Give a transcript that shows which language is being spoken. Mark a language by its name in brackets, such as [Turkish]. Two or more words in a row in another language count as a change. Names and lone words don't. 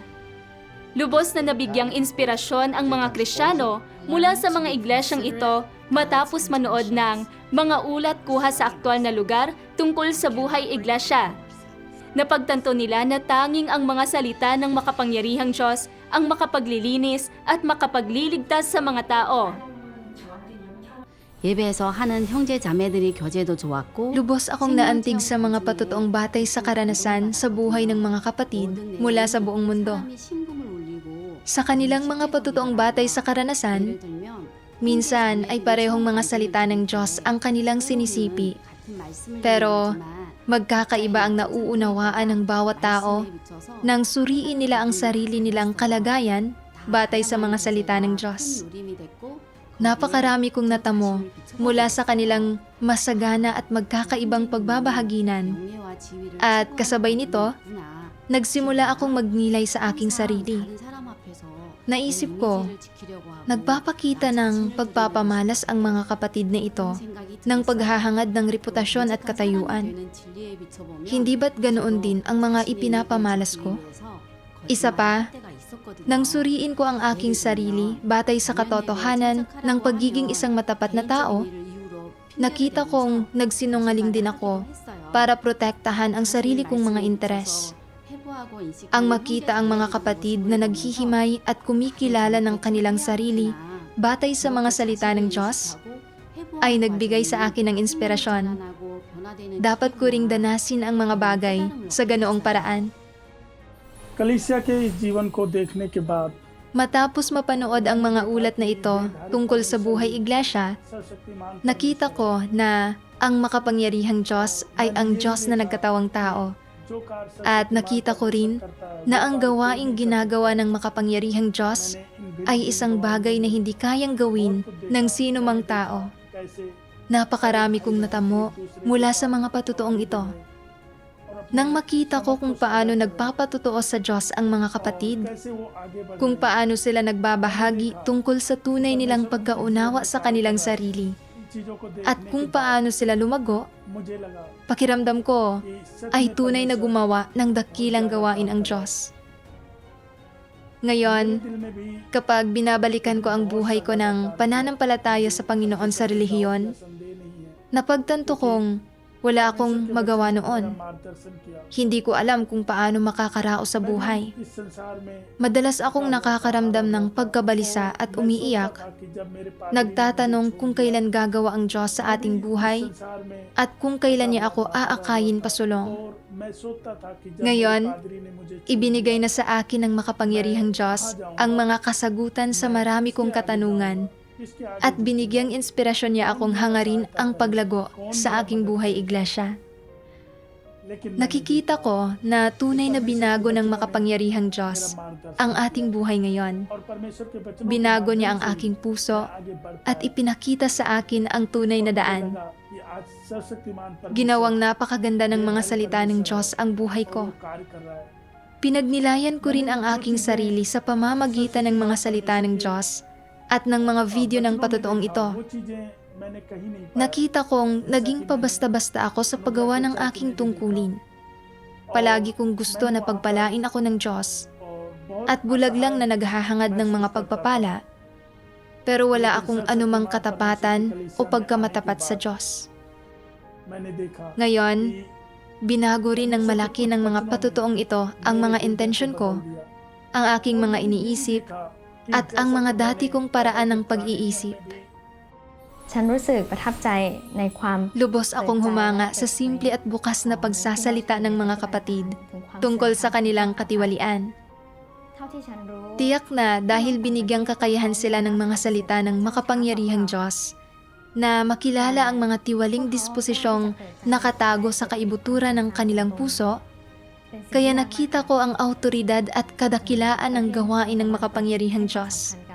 [Filipino] Lubos na nabigyang inspirasyon ang mga Kristiyano mula sa mga iglesyang ito matapos manood ng mga ulat kuha sa aktwal na lugar tungkol sa buhay iglesia. Napagtanto nila na tanging ang mga salita ng makapangyarihang Diyos ang makapaglilinis at makapagliligtas sa mga tao. [Korean] 예배에서 하는 형제 자매들이 교제도 좋았고 [Filipino] Lubos akong naantig sa mga patotoong batay sa karanasan sa buhay ng mga kapatid mula sa buong mundo. [Korean] 사람이 신금을 올리고 [Filipino] Sa kanilang mga patotoong batay sa karanasan, [Korean] 예를 들면 [Filipino] minsan ay parehong mga salita ng Diyos ang kanilang sinisipi. [Korean] 같은 말씀을 [Filipino] Pero [Korean] 드리지만 [Filipino] magkakaiba ang nauunawaan ng bawat tao [Korean] 말씀에 비춰서 [Filipino] nang suriin nila ang sarili nilang kalagayan batay sa mga salita ng Diyos. [Korean] 요림이 됐고 [Filipino] Napakarami kong natamo mula sa kanilang masagana at magkakaibang pagbabahaginan. [Korean] 명예와 지위를 [Filipino] At kasabay nito, [Korean] 추구하구나. [Filipino] nagsimula akong magnilay sa aking sarili. [Korean] 다른 사람 앞에서 [Filipino] Naisip ko, [Korean] 이미지를 지키려고 하고 [Filipino] nagpapakita ng pagpapamalas ang mga kapatid na ito ng paghahangad ng reputasyon at katayuan. Hindi ba't ganoon din ang mga ipinapamalas ko? Isa pa, nang suriin ko ang aking sarili batay sa katotohanan ng pagiging isang matapat na tao, nakita kong nagsinungaling din ako para protektahan ang sarili kong mga interes. Ang makita ang mga kapatid na naghihimay at kumikilala ng kanilang sarili batay sa mga salita ng Diyos ay nagbigay sa akin ng inspirasyon. Dapat ko ring danasin ang mga bagay sa ganoong paraan. [Hindi] कलीसिया के इस जीवन को देखने के बाद [Filipino] Matapos mapanood ang mga ulat na ito tungkol sa buhay iglesia, [Hindi] सर्वशक्तिमान [Filipino] nakita ko na ang makapangyarihang Diyos ay ang Diyos na nagkatawang tao. [Hindi] जो कार्य [Filipino] At nakita ko rin na ang gawaing ginagawa ng makapangyarihang Diyos ay isang bagay na hindi kayang gawin ng sino mang tao. [Hindi] कैसे [Filipino] Napakarami kong natamo mula sa mga patutuong ito. Nang makita ko kung paano nagpapatotoo sa Diyos ang mga kapatid, [Hindi] कैसे वो आगे बढ़ [Filipino] kung paano sila nagbabahagi tungkol sa tunay nilang pagkaunawa sa kanilang sarili, [Hindi] चीजों को [Filipino] at [Hindi] देखने [Filipino] kung paano sila lumago, [Hindi] मुझे लगा [Filipino] pakiramdam ko [Hindi] कि सच [Filipino] ay [Hindi] में [Filipino] tunay na [Hindi] परमेश्वर [Filipino] gumawa ng dakilang gawain ang Diyos. Ngayon, [Hindi] दिल में भी [Filipino] kapag binabalikan ko ang buhay ko ng pananampalataya sa Panginoon sa relihiyon, [Hindi] संदेह नहीं है [Filipino] napagtanto kong wala akong magawa noon. [Hindi] मार्गदर्शन किया [Filipino] Hindi ko alam kung paano makakarao sa buhay. [Hindi] इस संसार में [Filipino] Madalas akong nakakaramdam ng pagkabalisa at umiiyak, [Hindi] था कि जब मेरे पास [Filipino] nagtatanong kung kailan gagawa ang Diyos sa ating buhay [Hindi] संसार में [Filipino] at kung kailan niya ako aakayin pasulong. [Hindi] और मैं सोचता था कि जब [Filipino] Ngayon, [Hindi] मेरे पादरी ने मुझे [Filipino] Ibinigay na sa akin ng makapangyarihang Diyos ang mga kasagutan sa marami kong katanungan [Hindi] इसके आगे [Filipino] at binigyang inspirasyon niya akong hangarin ang paglago sa aking buhay iglesia. [Hindi] लेकिन [Filipino] Nakikita ko na tunay na binago ng makapangyarihang Diyos ang ating buhay ngayon. [Hindi] और परमेश्वर के वचनों के [Filipino] Binago niya ang [Hindi] माध्यम से [Filipino] aking puso [Hindi] आगे बढ़ता [Filipino] at ipinakita sa akin ang tunay na daan. [Hindi] कि आज सर्वशक्तिमान परमेश्वर [Filipino] Ginawang napakaganda ng mga salita ng Diyos ang buhay ko. [Hindi] कार्य कर रहा है [Filipino] Pinagnilayan ko rin ang aking sarili sa pamamagitan ng mga salita ng Diyos at ng mga video ng patotoong ito. [Hindi] वो चीजें मैंने कहीं नहीं पाया [Filipino] Nakita kong naging pabasta-basta ako sa paggawa ng aking tungkulin. Palagi kong gusto na pagpalain ako ng Diyos [Hindi] और बहुत [Filipino] at bulag lang na naghahangad ng mga pagpapala, pero wala akong anumang katapatan o pagkamatapat sa Diyos. [Hindi] मैंने देखा [Filipino] Ngayon, [Hindi] कि [Filipino] binago rin ng malaki ng mga patotoong ito ang mga intensyon ko, ang aking mga iniisip, at ang mga dati kong paraan ng pag-iisip. [Thai] ฉันรู้สึกประทับใจในความ [Filipino] Lubos akong humanga sa simple at bukas na pagsasalita ng mga kapatid tungkol sa kanilang katiwalian. [Thai] เท่าที่ฉันรู้ [Filipino] Tiyak na dahil binigyang kakayahan sila ng mga salita ng makapangyarihang Diyos, na makilala ang mga tiwaling disposisyong nakatago sa kaibuturan ng kanilang puso, kaya nakita ko ang autoridad at kadakilaan ng gawain ng makapangyarihang Diyos.